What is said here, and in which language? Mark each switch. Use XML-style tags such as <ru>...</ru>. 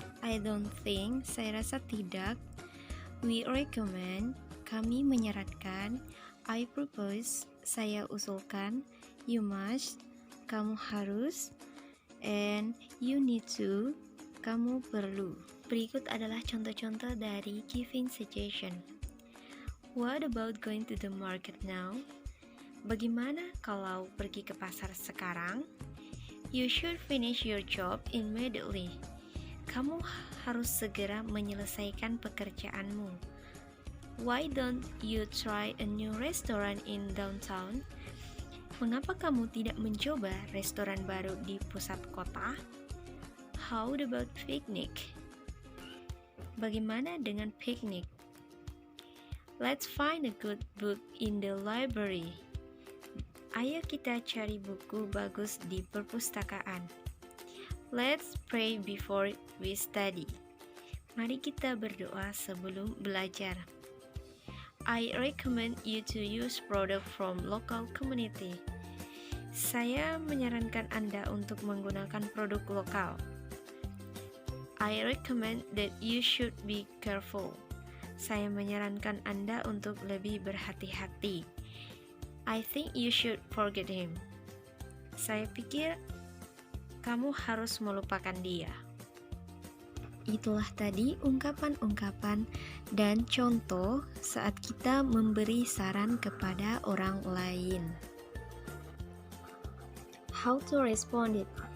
<en>I don't think,</en> <id>saya rasa tidak.</id> <en>We recommend,</en> <id>kami menyarankan.</id> <en>I propose,</en> <id>saya usulkan.</id> <en>You must,</en> <id>kamu harus.</id> <en>And you need to,</en> <id>kamu perlu. Berikut adalah contoh-contoh dari giving suggestion.</id> <en>What about going to the market now?</en> <id>Bagaimana kalau pergi ke pasar sekarang?</id> <en>You should finish your job immediately.</en> <id>Kamu harus segera menyelesaikan pekerjaanmu.</id> <en>Why don't you try a new restaurant in downtown?</en> <id>Mengapa kamu tidak mencoba restoran baru di pusat kota?</id> <en>How about picnic?</en> <id>Bagaimana dengan piknik?</id> <en>Let's find a good book in the library.</en> <id>Ayo kita cari buku bagus di perpustakaan.</id> <en>Let's pray before we study.</en> <id>Mari kita berdoa sebelum belajar.</id> <en>I recommend you to use product from local community.</en> <id>Saya menyarankan Anda untuk menggunakan produk lokal.</id> <en>I recommend that you should be careful.</en> <id>Saya menyarankan Anda untuk lebih berhati-hati.</id> <en>I think you should forget him.</en> <id>Saya pikir kamu harus melupakan dia. Itulah tadi ungkapan-ungkapan dan contoh saat kita memberi saran kepada orang lain.</id> <en>How to respond it?</en>